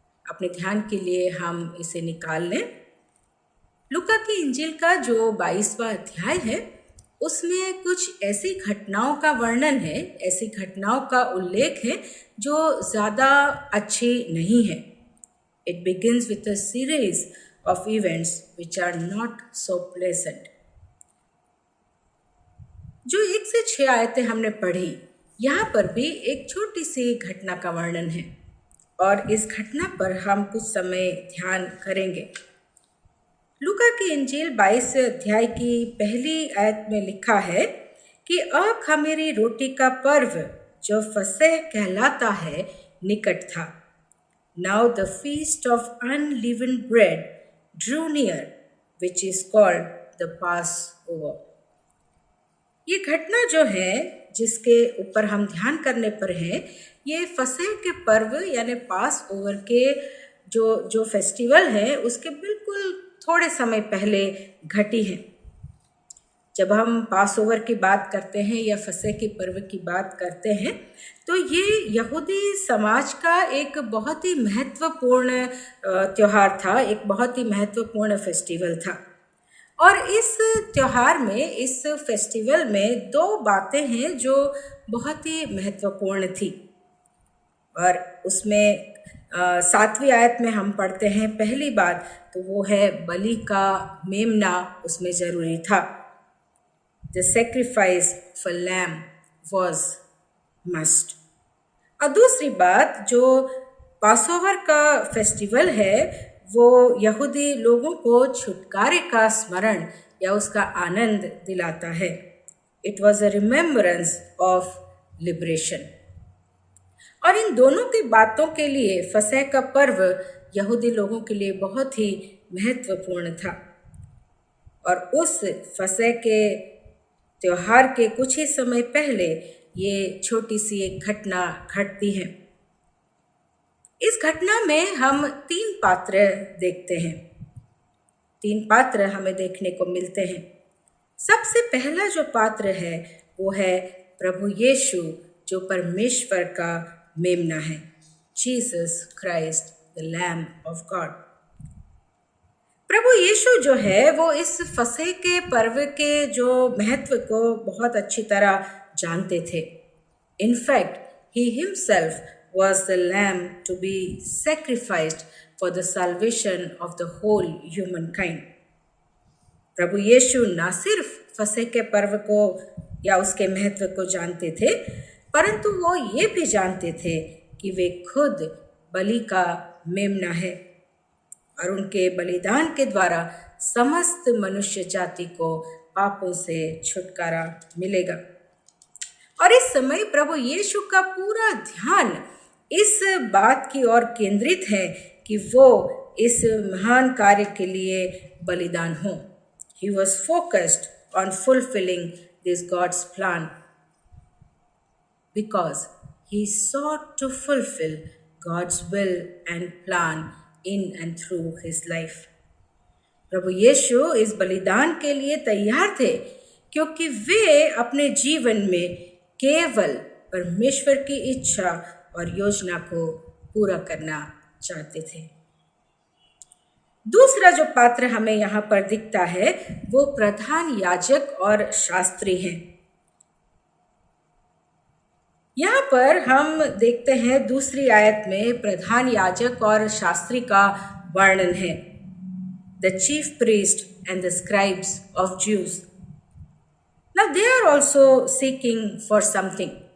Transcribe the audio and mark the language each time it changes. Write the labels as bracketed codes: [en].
[hi] अपने ध्यान के लिए हम इसे निकाल लें। लूका की इंजील का जो 22वां अध्याय है, उसमें कुछ ऐसी घटनाओं का वर्णन है, ऐसी घटनाओं का उल्लेख है जो ज़्यादा अच्छी नहीं है। [en] It begins with a series of events which are not so pleasant. [hi] जो 1 से 6 आयतें हमने पढ़ी, यहाँ पर भी एक छोटी सी घटना का वर्णन है और इस घटना पर हम कुछ समय ध्यान करेंगे। लूका की इंजील 22 अध्याय की पहली आयत में लिखा है कि अख़मीरी रोटी का पर्व जो फसह कहलाता है निकट था। [en] Now the feast of unleavened bread drew near, which is called the Passover. [hi] ये घटना जो है, जिसके ऊपर हम ध्यान करने पर है, ये फसह के पर्व यानी पास ओवर के जो फेस्टिवल है, उसके बिल्कुल थोड़े समय पहले घटी है। जब हम पास ओवर की बात करते हैं या फसह के पर्व की बात करते हैं, तो ये यहूदी समाज का एक बहुत ही महत्वपूर्ण त्यौहार था, एक बहुत ही महत्वपूर्ण फेस्टिवल था। और इस त्यौहार में, इस फेस्टिवल में 2 बातें हैं जो बहुत ही महत्वपूर्ण थी और उसमें 7वीं आयत में हम पढ़ते हैं पहली बात, तो वो है बलि का मेमना उसमें ज़रूरी था। [en] The sacrifice for lamb was must. [hi] और दूसरी बात, जो पासओवर का फेस्टिवल है, वो यहूदी लोगों को छुटकारे का स्मरण या उसका आनंद दिलाता है। [en] It was a remembrance of liberation. [hi] और इन दोनों की बातों के लिए फसह का पर्व यहूदी लोगों के लिए बहुत ही महत्वपूर्ण था। और उस फसह के त्योहार के कुछ ही समय पहले ये छोटी सी एक घटना घटती है। इस घटना में हम 3 पात्र देखते हैं। 3 पात्र हमें देखने को मिलते हैं। सबसे पहला जो पात्र है वो है प्रभु यीशु, जो परमेश्वर का मेमना है, [en] Jesus Christ the lamb of God. [hi] प्रभु यीशु जो है वो इस फसह के पर्व के जो महत्व को बहुत अच्छी तरह जानते थे। [en] In fact, he himself was the lamb to be sacrificed for the salvation of the whole humankind. [hi] प्रभु यीशु ना सिर्फ फसह के पर्व को या उसके महत्व को जानते थे, परंतु वो ये भी जानते थे कि वे खुद बलि का मेमना है और उनके बलिदान के द्वारा समस्त मनुष्य जाति को पापों से छुटकारा मिलेगा। और इस समय प्रभु यीशु का पूरा ध्यान इस बात की ओर केंद्रित है कि वो इस महान कार्य के लिए बलिदान हो। [en] He was focused on fulfilling this God's plan because he sought to fulfill God's will and plan in and through his life. [hi] प्रभु यीशु इस बलिदान के लिए तैयार थे क्योंकि वे अपने जीवन में केवल परमेश्वर की इच्छा और योजना को पूरा करना चाहते थे। दूसरा जो पात्र हमें यहाँ पर दिखता है वो प्रधान याजक और शास्त्री हैं। यहाँ पर हम देखते हैं दूसरी आयत में प्रधान याजक और शास्त्री का वर्णन है। [en] The chief priest and the scribes of Jews. Now they are also seeking for something.